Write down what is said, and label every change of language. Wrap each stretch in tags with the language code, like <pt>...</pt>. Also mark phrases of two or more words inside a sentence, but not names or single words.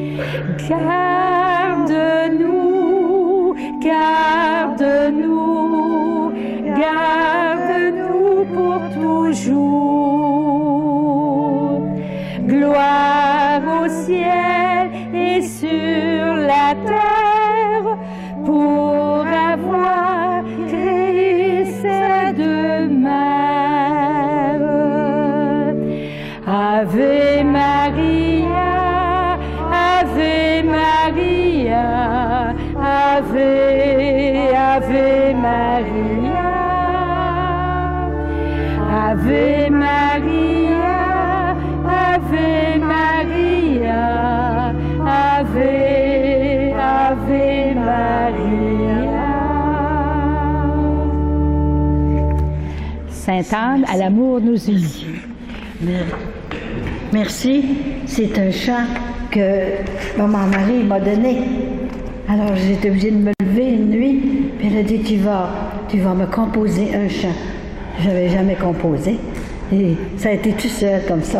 <fr>Garde-nous, garde-nous, garde-nous pour toujours. Gloire au ciel et sur la terre pour avoir créé ces deux mères.</fr> <la>Ave Maria, Ave Maria, Ave, Ave Maria. Ave Maria, Ave Maria, Ave, Ave Maria.</la> <fr>Sainte-Anne, à l'amour nous unit. Merci. C'est un chant que maman Marie m'a donné. Alors j'étais obligée de me lever une nuit, puis elle a dit tu vas me composer un chant. Je n'avais jamais composé. Et ça a été tout seul comme ça.</fr>